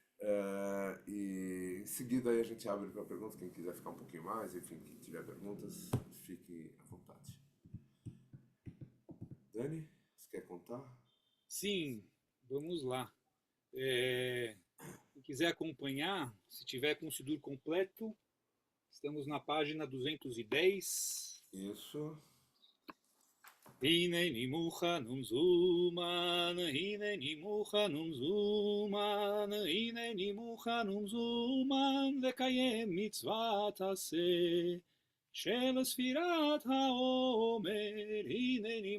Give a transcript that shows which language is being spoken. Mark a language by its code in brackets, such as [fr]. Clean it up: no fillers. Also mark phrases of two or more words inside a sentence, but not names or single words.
[pt] E em seguida aí a gente abre para perguntas, quem quiser ficar um pouquinho mais, enfim, quem tiver perguntas, fique à vontade. Dani, você quer contar? Sim, vamos lá. Quem quiser acompanhar, se tiver com o Sidur completo, estamos na página 210. Isso. [he] הנני מוכן ומזומן, הנני מוכן ומזומן, הנני מוכן ומזומן, לקיים מצוות עשה של ספירת העומר, הנני